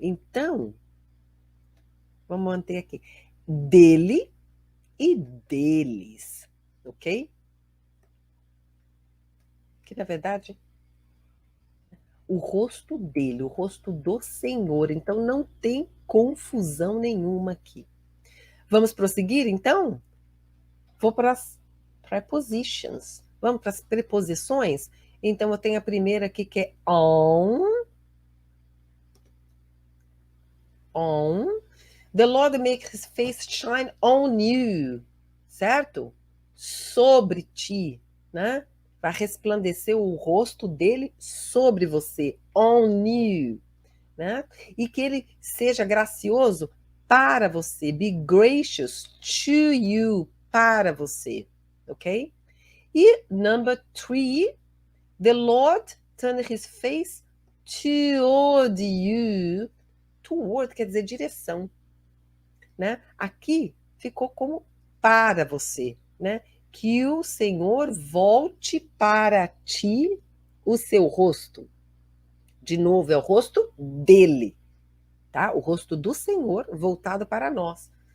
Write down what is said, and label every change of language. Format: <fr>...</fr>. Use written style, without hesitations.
<pt>Então, vamos manter aqui. Dele e deles. Ok? Que, na verdade, o rosto dele, o rosto do Senhor. Então, não tem confusão nenhuma aqui. Vamos prosseguir, então? Vou para as prepositions. Vamos para as preposições? Então, eu tenho a primeira aqui que é on. On.</pt> <en>The Lord make his face shine on you.</en> <pt>Certo? Sobre ti, né? Vai resplandecer o rosto dele sobre você.</pt> <en>On you.</en> <pt>Né? E que ele seja gracioso para você.</pt> <en>Be gracious to you.</en> <pt>Para você.</pt> <en>Ok? E number 3, the Lord turn his face toward you.</en> <pt>Toward quer dizer direção. Né? Aqui ficou como para você. Né? Que o Senhor volte para ti o seu rosto. De novo, é o rosto dele. Tá? O rosto do Senhor voltado para nós.</pt>